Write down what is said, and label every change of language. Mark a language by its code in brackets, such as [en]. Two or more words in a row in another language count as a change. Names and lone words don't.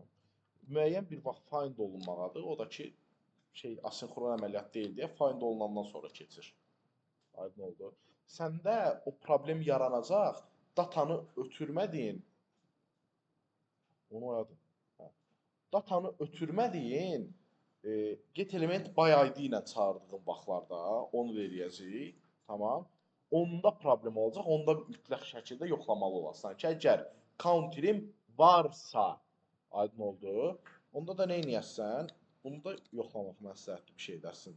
[az] Müəyyən bir vaxt find olunmalıdır. O da ki, asinxron əməliyyat deyil deyə find olunandan sonra keçir. Aydın oldu. Səndə o problem yaranacaq, datanı ötürmədiyin, onu oyadın. Datanı ötürmədiyin, [en] get element by ID [az] ilə çağırdığın vaxtlarda onu da eləyəcəyik. Tamam. Onda problem olacaq, onda mütləq şəkildə yoxlamalı olasan ki, əgər counterim varsa, aydın oldu, onda da nə edəsən? Bunu da yoxlamaq məsləhətli bir şeydir əslində.